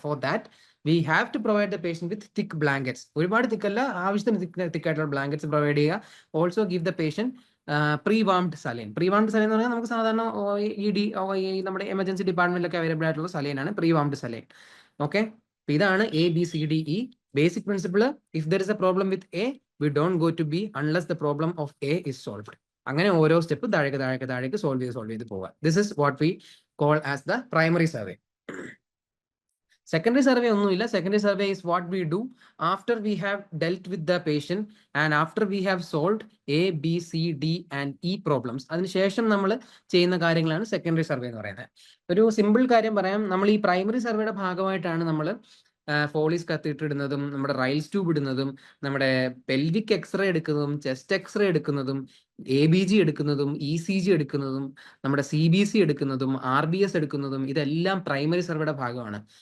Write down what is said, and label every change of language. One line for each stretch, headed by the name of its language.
English: For that we have to provide the patient with thick blankets.
Malayalam: ഒരുപാട് തിക്കല്ല, ആവശ്യത്തിന് തിക്കായിട്ടുള്ള blankets provide ചെയ്യുക.
English: Also give the patient pre warmed saline.
Malayalam: Pre വാംഡ് saline എന്ന് പറഞ്ഞാൽ നമുക്ക് സാധാരണ നമ്മുടെ എമർജൻസി ഡിപ്പാർട്ട്മെന്റിലൊക്കെ അവൈലബിൾ ആയിട്ടുള്ള സലൈനാണ് പ്രീ വാംഡ് സലൈൻ. ഓക്കെ, ഇതാണ് ABCDE.
English: Basic principle: if there is a problem with A, we don't go to B unless the problem of A is solved.
Malayalam: അങ്ങനെ ഓരോ step താഴേക്ക് സോൾവ് ചെയ്ത് പോവുക.
English: This is what we call as the primary survey. Secondary survey
Malayalam: ഒന്നുമില്ല.
English: Secondary survey is what we do after we have dealt with the patient and after we have solved A, B, C, D and E problems.
Malayalam: അതിനുശേഷം നമ്മൾ ചെയ്യുന്ന കാര്യങ്ങളാണ് secondary survey എന്ന് പറയുന്നത്. ഒരു simple കാര്യം പറയാം, നമ്മൾ ഈ പ്രൈമറി സർവേയുടെ ഭാഗമായിട്ടാണ് നമ്മൾ ഫോളീസ് കത്തിയിട്ടിടുന്നതും നമ്മുടെ റൈൽസ് ട്യൂബ് ഇടുന്നതും നമ്മുടെ പെൽവിക് എക്സ്റേ എടുക്കുന്നതും ചെസ്റ്റ് എക്സ്റേ എടുക്കുന്നതും ABG എടുക്കുന്നതും ECG എടുക്കുന്നതും നമ്മുടെ CBC എടുക്കുന്നതും RBS എടുക്കുന്നതും ഇതെല്ലാം പ്രൈമറി സർവേയുടെ ഭാഗമാണ്.